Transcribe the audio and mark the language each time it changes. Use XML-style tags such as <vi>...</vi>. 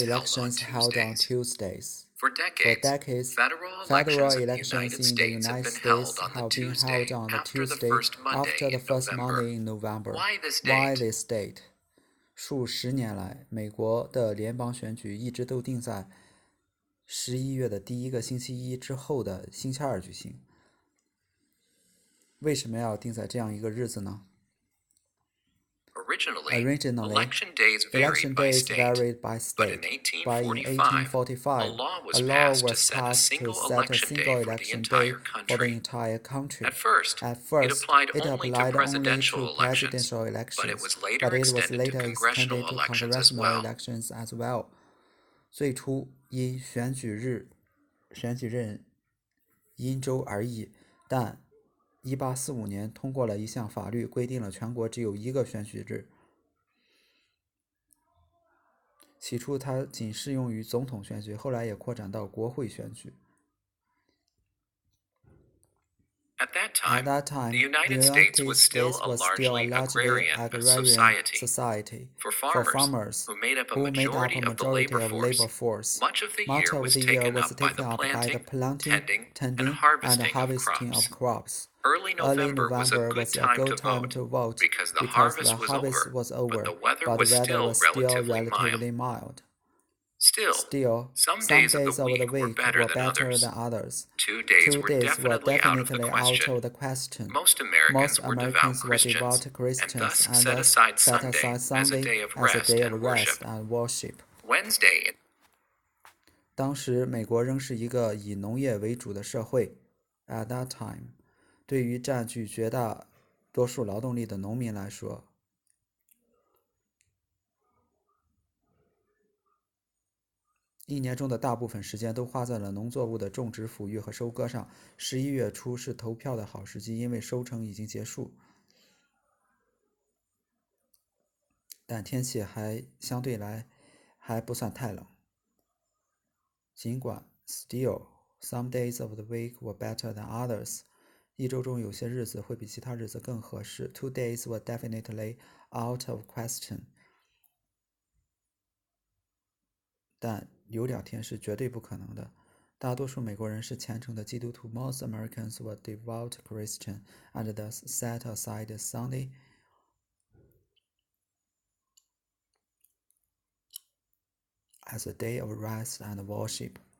<en>elections held on Tuesdays? For decades, federal elections in the United States have been held on the Tuesday after the first Monday in November. Why this date?</en> <zh>数十年来，美国的联邦选举一直都定在11月的第一个星期一之后的星期二举行。为什么要定在这样一个日子呢</zh> <en>？Originally, election days varied by state, but in 1845, a law was passed to set a single election day for the entire country. At first, it applied only to presidential elections, but it was later extended to congressional elections as well. 最初因选举日因州而异，但1845年通过了一项法律，规定了全国只有一个选举日。起初它仅适用于总统选举，后来也扩展到国会选举。 At that time, the United States was still a largely agrarian society. For farmers, who made up a majority of the labor force, much of the year was taken up by the planting, tending, and harvesting of crops. Early November was a good time to vote because the harvest was over, but the weather was still relatively mild. Still, some days of the week were better than others. 2 days were definitely out of the question. Most Americans were devout Christians, and thus set aside Sunday as a day of rest and worship. Wednesday.</en> <zh>当时，美国仍是一个以农业为主的社会。</zh> <en>At that time，</en> <zh>对于占据绝大多数劳动力的农民来说，一年中的大部分时间都花在了农作物的种植、抚育和收割上。 11月初是投票的好时机，因为收成已经结束，但天气相对来还不算太冷。尽管</zh> <en>still some days of the week were better than others，</en> <zh>一周中有些日子会比其他日子更合适。</zh> <en>2 days were definitely out of question，</en> <zh>但有2天是绝对不可能的。大多数美国人是虔诚的基督徒。</zh> <en>Most Americans were devout Christian and thus set aside Sunday as a day of rest and worship.</en>